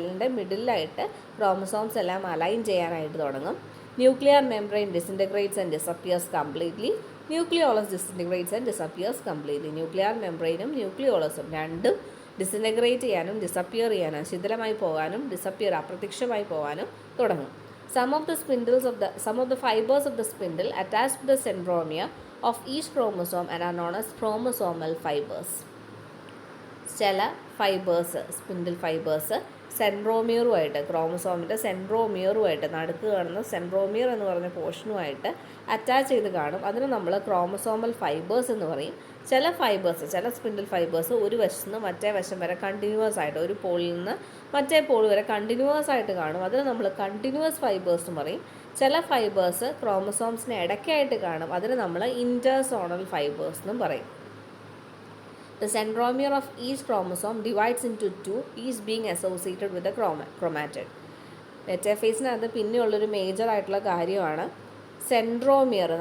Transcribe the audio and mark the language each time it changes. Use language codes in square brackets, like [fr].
[ml] സെല്ലിൻ്റെ മിഡിലായിട്ട് ക്രോമസോംസ് എല്ലാം അലൈൻ ചെയ്യാനായിട്ട് തുടങ്ങും. [en] Nuclear membrane disintegrates and disappears completely. Nucleolus disintegrates and disappears completely. [ml] Nuclear മെംബ്രെയിനും ന്യൂക്ലിയോളസും രണ്ടും ഡിസിൻറ്റഗ്രേറ്റ് ചെയ്യാനും ഡിസപ്പിയർ ചെയ്യാനും, ശിഥിലമായി പോകാനും അപ്രത്യക്ഷമായി പോകാനും തുടങ്ങും. [en] Some of the fibers of the spindle attach to the centromere of each chromosome and are known as chromosomal fibers. [ml] ചില fibres, spindle fibres സെൻട്രോമിയറുമായിട്ട്, ക്രോമസോമിൻ്റെ സെൻട്രോമിയറുമായിട്ട്, നടുക്ക് കാണുന്ന സെൻട്രോമിയർ എന്ന് പറഞ്ഞ പോർഷനുമായിട്ട് അറ്റാച്ച് ചെയ്ത് കാണും. അതിന് നമ്മൾ ക്രോമസോമൽ ഫൈബേഴ്സ് എന്ന് പറയും. ചില ഫൈബേഴ്സ്, ചില സ്പിൻഡിൽ ഫൈബേഴ്സ് ഒരു വശത്ത് നിന്ന് മറ്റേ വശം വരെ കണ്ടിന്യൂസ് ആയിട്ട്, ഒരു പോളിൽ നിന്ന് മറ്റേ പോൾ വരെ കണ്ടിന്യൂസ് ആയിട്ട് കാണും. അതിന് നമ്മൾ കണ്ടിന്യൂസ് ഫൈബേഴ്സ് എന്ന് പറയും. ചില ഫൈബേഴ്സ് ക്രോമസോംസിന് ഇടയ്ക്കായിട്ട് കാണും. അതിന് നമ്മൾ ഇൻ്റർസോണൽ ഫൈബേഴ്സ് എന്നും പറയും. [en] The centromere of each chromosome divides into two, each being associated with a chromatid. [ml] മെറ്റാഫേസിനകത്ത് പിന്നെയുള്ളൊരു major ആയിട്ടുള്ള കാര്യമാണ് സെൻട്രോമിയർ.